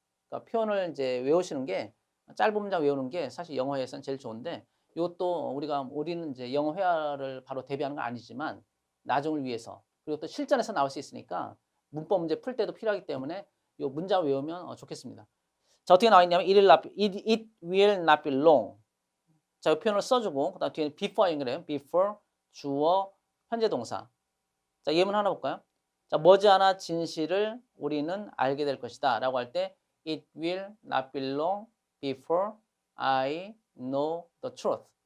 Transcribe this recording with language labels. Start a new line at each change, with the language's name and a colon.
Korean: 그러니까 표현을 이제 외우시는 게 짧은 문장 외우는 게 사실 영어에서는 제일 좋은데 이것도 우리는 이제 영어 회화를 바로 대비하는 건 아니지만 나중을 위해서 그리고 또 실전에서 나올 수 있으니까 문법 문제 풀 때도 필요하기 때문에 이 문장을 외우면 좋겠습니다. 자, 어떻게 나와 있냐면
English: it will not be long.
Korean: 자, 이 표현을 써주고 그다음 뒤에 before 연결해요. before 주어 현재 동사. 자, 예문 하나 볼까요? 자, 머지않아 진실을 우리는 알게 될 것이다 라고 할 때
English: it will not be long before I know the truth.